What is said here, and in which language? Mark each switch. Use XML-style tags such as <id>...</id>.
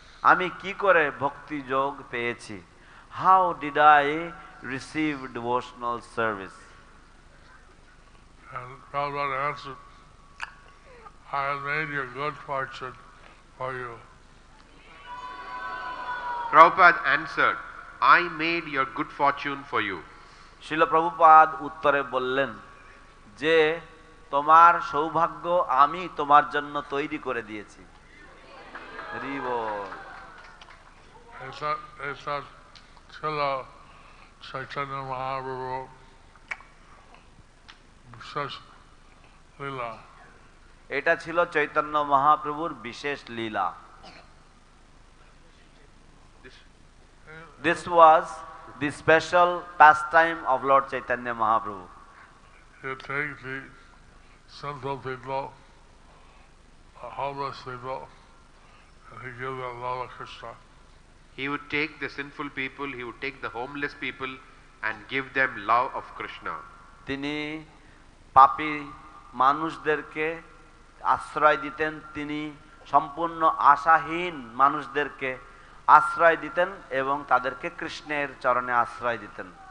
<bn>আমি কি করে ভক্তি যোগ পেয়েছি?</bn> <en>How did I receive devotional service? And Prabhupada answered, I have made your good fortune for you. Prabhupada answered, I made your good fortune for you.</en> <bn>Srila Prabhupada উত্তরে বললেন যে তোমার সৌভাগ্য আমি তোমার জন্য তৈরি করে দিয়েছি। হরি বল। এটা ছিল চৈতন্য মহাপ্রভু বিশেষ লীলা। এটা ছিল চৈতন্য মহাপ্রভুর বিশেষ লীলা।</bn> <en>This was the special pastime of Lord Chaitanya Mahaprabhu. You take the sinful people, homeless people, and he gives them love of Krishna. He would take the sinful people, he would take the homeless people and give them love of Krishna.</en> <bn>তিনি পাপী মানুষদেরকে আশ্রয় দিতেন, তিনি সম্পূর্ণ আশাহীন মানুষদেরকে আশ্রয় দিতেন এবং তাদেরকে কৃষ্ণের চরণে আশ্রয় দিতেন।</bn>